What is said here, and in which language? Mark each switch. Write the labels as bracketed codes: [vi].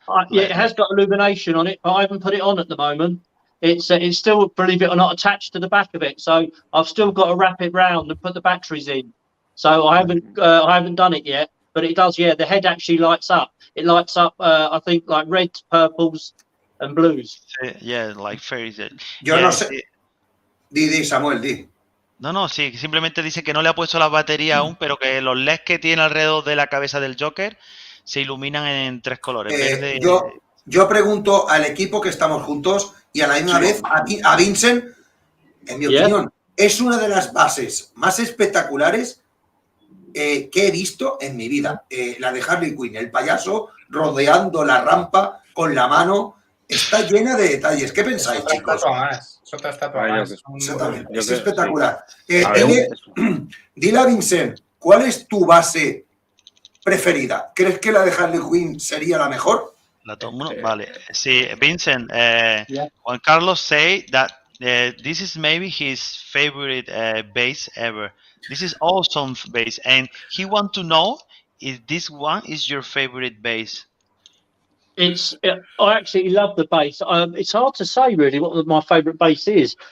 [en] it has got illumination on it, but I haven't put it on at the moment. it's still, believe it or not, attached to the back of it. So I've still got to wrap it round and put the batteries in. So I haven't done it yet, but it does. Yeah, the head actually lights up. It lights up, I think, like reds, purples, and blues. Yeah, like fairy tale. [es] Yo [en] Yeah, [es] no sé. Di, Samuel, di. No, sí, simplemente dice que no le ha puesto la batería aún, pero que los LEDs que tiene alrededor de la cabeza del Joker se iluminan en 3 colores. Verde. Yo pregunto al equipo que estamos juntos y a la misma vez a Vincent, en mi opinión, es una de las bases más espectaculares que he visto en mi vida. La de Harley Quinn, el payaso rodeando la rampa con la mano, está llena de detalles. ¿Qué pensáis, chicos? Es otra estatua más. Es espectacular. Dile a Vincent, ¿cuál es tu base preferida? ¿Crees que la de Harley Quinn sería la mejor? Vale. [en] Sí, Vincent, Juan Carlos say that this is maybe his favorite base ever. This is awesome base, and he want to know if this one is your favorite base. I actually love the base. It's hard to say really what my favourite base is.